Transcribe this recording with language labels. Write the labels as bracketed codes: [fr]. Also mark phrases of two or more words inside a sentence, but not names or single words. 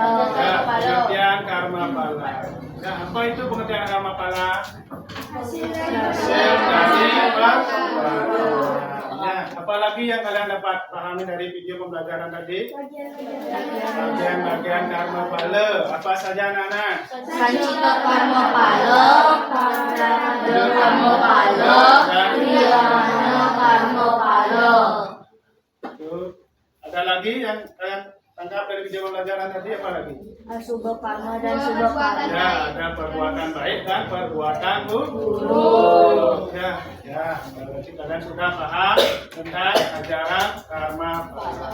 [id] Ya, pengertian karma pala. Ya, apa itu pengertian karma pala? Hasil dari perbuatan. Ya, apalagi yang kalian dapat pahami dari video pembelajaran tadi? Bagian-bagian karma pala. Apa saja anak-anak? Sancita karma pala, parada karma pala, kriyana karma pala. Tuh. Ada lagi yang kalian tangkap dari video pembelajaran tadi, apa lagi? Asubha karma dan subha karma. Ya, ada perbuatan baik dan perbuatan buruk. Ya, berarti kalian sudah paham tentang ajaran karma pala.